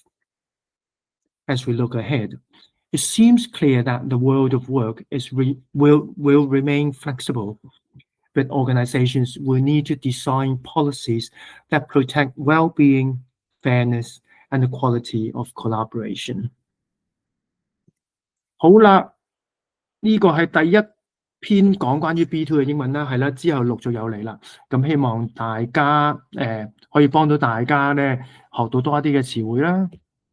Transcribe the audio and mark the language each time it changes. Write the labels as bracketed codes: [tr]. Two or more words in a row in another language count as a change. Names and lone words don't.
[en] As we look ahead, it seems clear that the world of work will remain flexible, but organizations will need to design policies that protect well-being, fairness, and the quality of collaboration. [yue] 好啦，呢個係第一篇講關於 B2 嘅英文啦，係啦，之後陸續有嚟啦。咁希望大家可以幫到大家咧學到多一啲嘅詞彙啦。